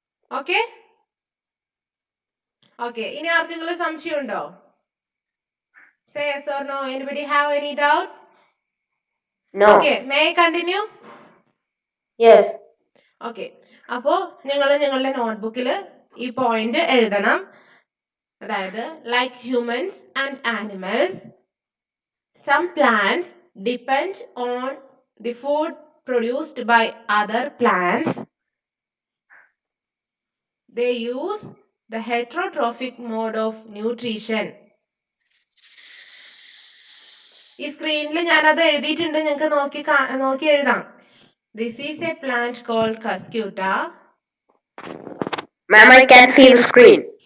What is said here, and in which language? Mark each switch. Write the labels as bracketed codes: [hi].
[ml] Okay okay, ഇനി ആർക്കെങ്കിലും സംശയം ഉണ്ടോ? [en] Say yes or no. Anybody have any doubt? No. Okay, may I continue? Yes. [ml] Okay, അപ്പോ നിങ്ങൾ നിങ്ങളുടെ നോട്ട്ബുക്കിൽ ഈ പോയിന്റ് എഴുതണം. [en] അതായത് like humans and animals, some plants depend on the food produced by other plants. They use the heterotrophic mode of nutrition. [ml] ഈ സ്ക്രീനിൽ ഞാനത് എഴുതിയിട്ടുണ്ട്, നിങ്ങൾക്ക് നോക്കി എഴുതാം. [en] This is a plant called Cuscuta. Ma'am, I can see the screen.